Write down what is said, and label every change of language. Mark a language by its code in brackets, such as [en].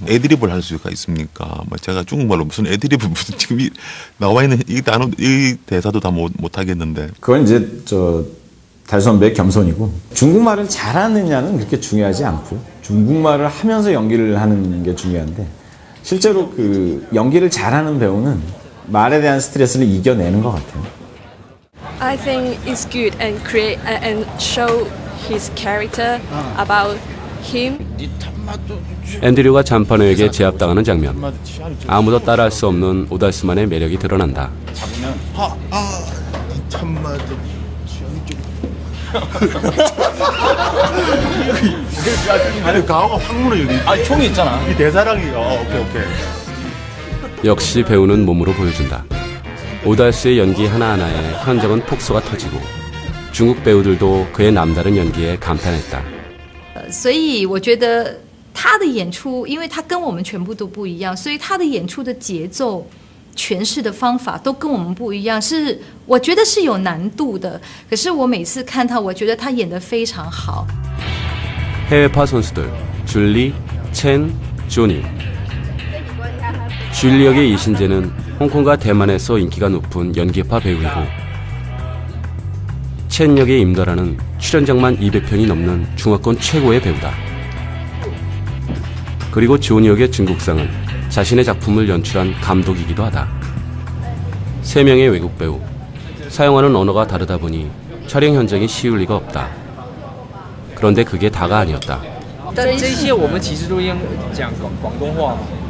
[ko] 애드립을 할 수가 있습니까? 뭐 제가 중국말로 무슨 애드립을 무슨 지금 나와 있는 이 단어 이 대사도 다 못 하겠는데. 그건 이제 달수 선배의 겸손이고, 중국말을 잘하느냐는 그렇게 중요하지 않고 중국말을 하면서 연기를 하는 게 중요한데, 실제로 그 연기를 잘하는 배우는 말에 대한 스트레스를 이겨내는 것 같아요. [en] I think it's good and create and show his character about him. [ko] 앤드류가 잔판호에게 제압당하는 장면. 아무도 따라할 수 없는 오달수만의 매력이 드러난다. 참마 아니 가오가 확 물어 여기. 아, 총이 있잖아. 이 대사랑이. 오케이. 역시 배우는 몸으로 보여준다. 오달수의 연기 하나하나에 현장은 폭소가 터지고 중국 배우들도 그의 남다른 연기에 감탄했다. [zh] 所以我觉得他的演出，因为他跟我们全部都不一样，所以他的演出的节奏、诠释的方法都跟我们不一样，是我觉得是有难度的。可是我每次看他，我觉得他演得非常好。 [ko] 해외파 선수들 줄리, 첸, 조니. 줄리 역의 이신재는 홍콩과 대만에서 인기가 높은 연기파 배우이고, 첸 역의 임다라는 출연작만 200편이 넘는 중화권 최고의 배우다. 그리고 조니 역의 중국상은 자신의 작품을 연출한 감독이기도 하다. 3명의 외국 배우. 사용하는 언어가 다르다 보니 촬영 현장이 쉬울 리가 없다. 그런데 그게 다가 아니었다. [zh] 但这些我们其实都讲广东话嘛。